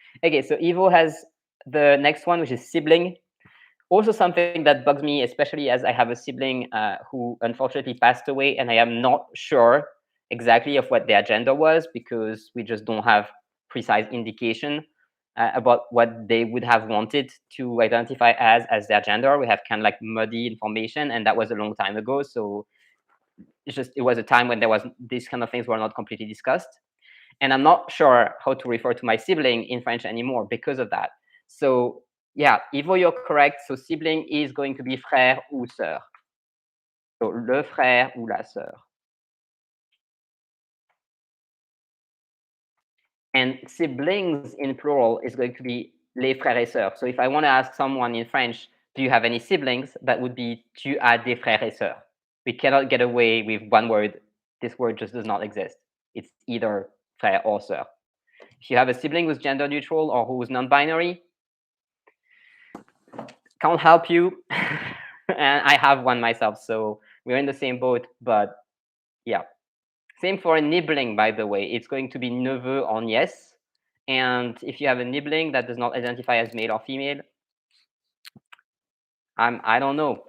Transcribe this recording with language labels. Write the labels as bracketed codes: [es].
[en] Okay, so Ivo has the next one, which is sibling. Also something that bugs me, especially as I have a sibling who unfortunately passed away, and I am not sure exactly of what their gender was because we just don't have precise indication about what they would have wanted to identify as their gender. We have kind of like muddy information, and that was a long time ago. So it was a time when these kind of things were not completely discussed. And I'm not sure how to refer to my sibling in French anymore because of that. So yeah, Ivo, you're correct. So sibling is going to be [fr] frère ou sœur. [en] So [fr] le frère ou la sœur. [en] And siblings in plural is going to be [fr] les frères et sœurs. [en] So if I want to ask someone in French, do you have any siblings? That would be [fr] tu as des frères et sœurs. [en] We cannot get away with one word. This word just does not exist. It's either frère or sœur. If you have a sibling who's gender neutral or who's non-binary, can't help you. And I have one myself, so we're in the same boat. But yeah, same for a nibbling, by the way. It's going to be neveu or nièce. And if you have a nibbling that does not identify as male or female, I don't know.